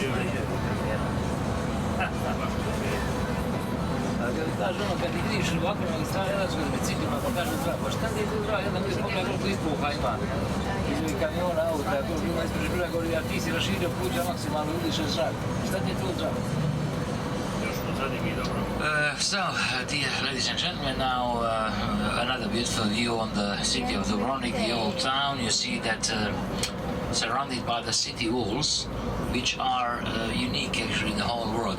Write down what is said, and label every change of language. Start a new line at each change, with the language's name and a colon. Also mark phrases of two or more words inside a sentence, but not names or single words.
Croatian: Baš to je. kad kaže ono, kad ti vidiš ovako na strane Hrvatskoj s biciklima, pa kaže zdravo, pa šta ti je tu zdravo, jedan ljudi pogleda koliko ispuha ima iz kamiona, auta, koliko ima ispred brega gori, a ti si raširio pluća maksimalno, udišeš zrak, šta ti je tu zdravo?
English: So, dear ladies and gentlemen, now another beautiful view on the city of Dubrovnik, the old town. You see that surrounded by the city walls, which are unique actually in the whole world.